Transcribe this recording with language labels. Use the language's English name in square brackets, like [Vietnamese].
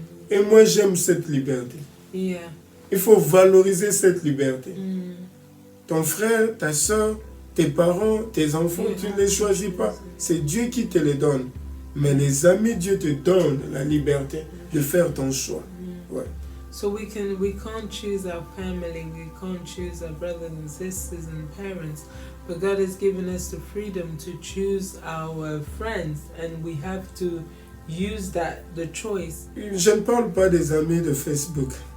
[French] Et moi, j'aime cette liberté. Il faut valoriser cette liberté. Ton frère, ta soeur, tes parents, tes enfants, tu ne les choisis pas. C'est Dieu qui te les donne. Mais les amis, Dieu te donne la liberté de faire ton choix. Ouais. [English] So we can't choose our family, we can't choose our brothers and sisters and parents, but God has given us the freedom to choose our friends, and we have to use the choice. [French] Je ne parle pas des amis de Facebook.